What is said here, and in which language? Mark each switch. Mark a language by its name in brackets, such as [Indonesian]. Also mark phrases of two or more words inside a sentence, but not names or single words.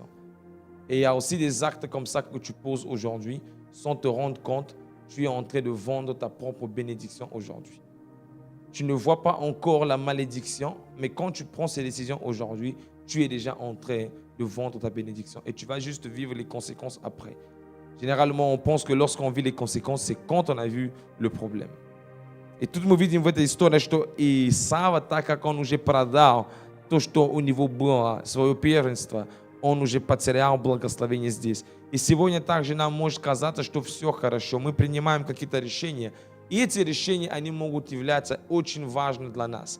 [French] Et il y a aussi des actes comme ça que tu poses aujourd'hui, sans te rendre compte, tu es en train de vendre ta propre bénédiction aujourd'hui. Tu ne vois pas encore la malédiction, mais quand tu prends ces décisions aujourd'hui, tu es déjà en train de vendre ta bénédiction et tu vas juste vivre les conséquences après. Généralement, on pense que lorsqu'on vit les conséquences, c'est quand on a vu le problème. [Russian] И тут мы видим в этой истории, что Исава, так как он уже продал то, что у него было, свое первенство, он уже потерял благословение здесь. И сегодня также нам может казаться, что все хорошо, мы принимаем какие-то решения, и эти решения, они могут являться очень важными для нас.